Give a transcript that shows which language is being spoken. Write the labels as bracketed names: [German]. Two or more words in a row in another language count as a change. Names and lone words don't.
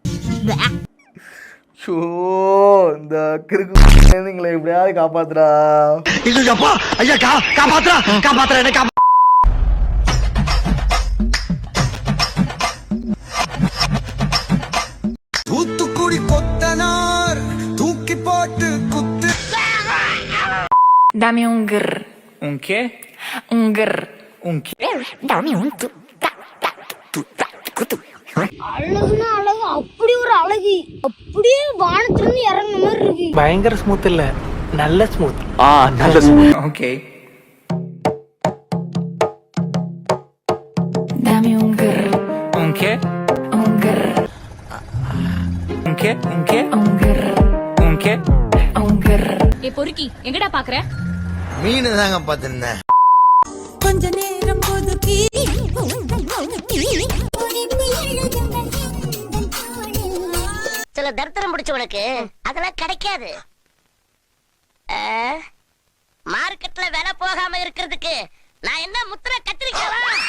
[Tamil] ஷோ, இந்த கிறுக்குங்களை எப்படியாவது காப்பாத்துறா. இல்லப்பா ஐயா, காப்பாத்துறா காப்பாத்துறா என்ன காப்பா. தூத்துக்குடி கொத்தனார் தூக்கி போட்டு குத்து. [Spanish] Dame un grr. Un qué? Un grr. Un qué? Dame un tu. [Tamil] அழகுனா அழகு, அப்படி ஒரு அழகு, அப்படியே வானத்திலிருந்து இறங்குன மாதிரி இருக்கு. பயங்கர ஸ்மூத் இல்ல, நல்ல ஸ்மூத். நல்ல ஸ்மூத். ஓகே. [Spanish] Dame un grr. Un qué? Un grr. Un qué? Un qué? Un grr. Un qué? Un grr. [Tamil] ஏ பொறுக்கி, எங்கடா பாக்குற? மீன் தாங்க பாத்துருந்தேன். கொஞ்ச நேரம் ஒதுக்கி சில தரித்திரம் பிடிச்சவனுக்கு அதெல்லாம் கிடைக்காது. மார்க்கெட்ல விலை போகாம இருக்கிறதுக்கு நான் என்ன முத்திர கத்திரிக்காவா?